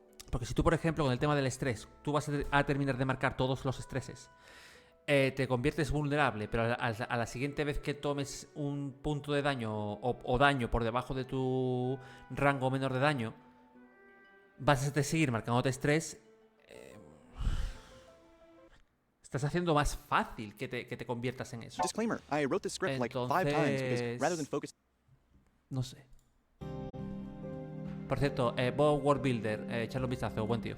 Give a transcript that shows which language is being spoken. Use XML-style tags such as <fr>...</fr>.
<es>Porque si tú, por ejemplo, con el tema del estrés, tú vas a terminar de marcar todos los estreses, te conviertes vulnerable, pero a la siguiente vez que tomes un punto de daño o daño por debajo de tu rango menor de daño, vas a seguir marcándote estrés. Estás haciendo más fácil que te conviertas en eso.</es> <en>Disclaimer, I wrote this script like 5 times because rather than focus...</en> <es>No sé. Por cierto, Bob World Builder, echarle un vistazo, buen tío.</es>